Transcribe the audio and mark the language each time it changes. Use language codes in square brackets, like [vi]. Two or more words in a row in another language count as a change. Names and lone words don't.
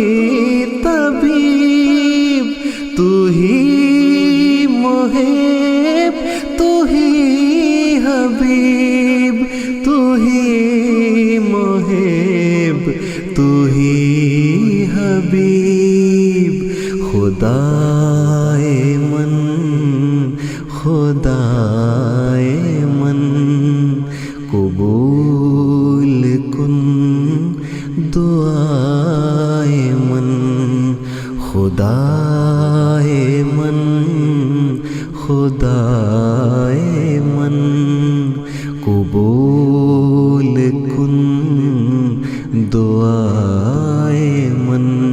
[ur] طبیب، تو ہی محب، تو ہی حبیب، تو ہی محب، تو ہی حبیب، [fa] خدائے من، خدائے من، قبول کن دعائے من، خدائے من، خدائے من، قبول کن دعائے من۔